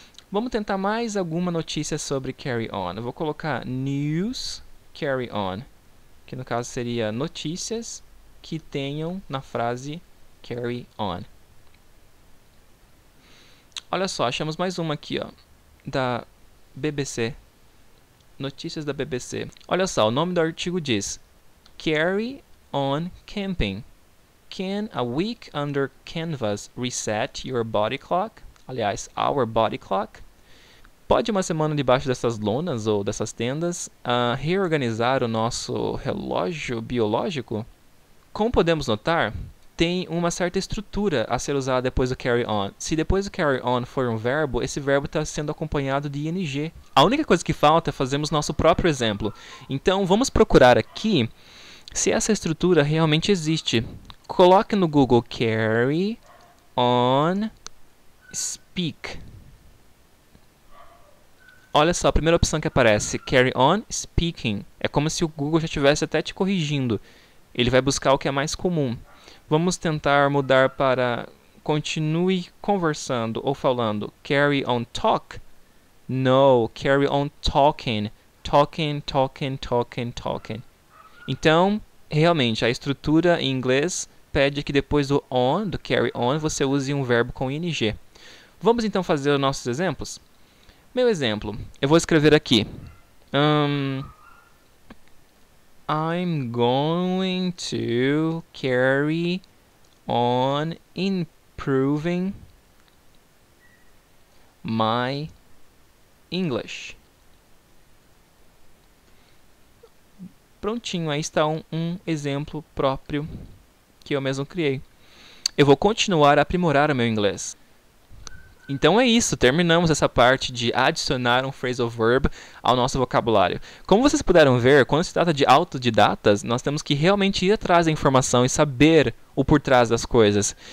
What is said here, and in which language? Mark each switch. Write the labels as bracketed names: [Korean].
[Portuguese] Vamos tentar mais alguma notícia sobre carry on. Eu vou colocar news carry on, que no caso seria notícias que tenham na frase carry on. Olha só, achamos mais uma aqui, ó, da BBC. Notícias da BBC. Olha só, o nome do artigo diz Carry on camping. [English] Can a week under canvas reset your body clock? [Portuguese] Aliás, [English] our body clock. [Portuguese] Pode uma semana debaixo dessas lonas ou dessas tendas reorganizar o nosso relógio biológico? Como podemos notar, tem uma certa estrutura a ser usada depois do carry on. Se depois do carry on for um verbo, esse verbo está sendo acompanhado de ing. A única coisa que falta é fazermos nosso próprio exemplo. Então, vamos procurar aqui se essa estrutura realmente existe. Coloque no Google carry on speak. Olha só, a primeira opção que aparece, carry on speaking. É como se o Google já estivesse até te corrigindo. Ele vai buscar o que é mais comum. Vamos tentar mudar para continue conversando ou falando. [English] Carry on talk. No, carry on talking. Talking, talking, talking, talking. [Portuguese] Então, realmente, a estrutura em inglês pede que depois do on, do carry on, você use um verbo com ing. Vamos então fazer os nossos exemplos? Meu exemplo, eu vou escrever aqui. [English] I'm going to carry on improving my English. [Portuguese] Prontinho, aí está um exemplo próprio que eu mesmo criei. Eu vou continuar a aprimorar o meu inglês. Então é isso, terminamos essa parte de adicionar um phrasal verb ao nosso vocabulário. Como vocês puderam ver, quando se trata de autodidatas, nós temos que realmente ir atrás da informação e saber o por trás das coisas.